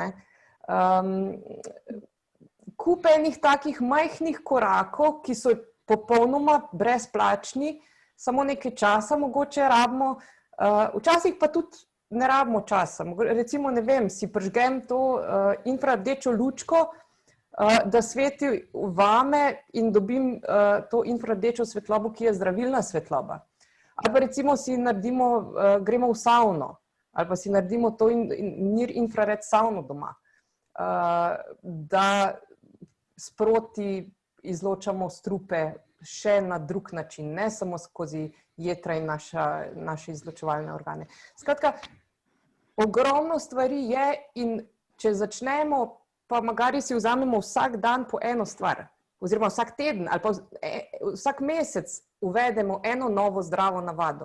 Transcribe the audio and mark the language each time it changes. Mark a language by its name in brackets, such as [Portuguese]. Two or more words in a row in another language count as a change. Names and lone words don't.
[Slovenian] Kup enih takih majhnih korakov, ki so popolnoma brezplačni, samo nekaj časa mogoče rabimo, včasih pa tudi ne rabimo časa. Recimo, ne vem, si prižgem to infrardečo lučko, da sveti vame in dobim to infrardečo svetlobo, ki je zdravilna svetloba. Ali pa recimo si naredimo, gremo v savno, ali pa si naredimo to [English] near infrared [Slovenian] savno doma, da sproti izločamo strupe še na drug način, ne samo skozi jetra in naše izločevalne organe. Skratka, ogromno stvari je in če začnemo, pa magari si vzamemo vsak dan po eno stvar, oziroma vsak teden ali pa vsak mesec uvedemo eno novo zdravo navado.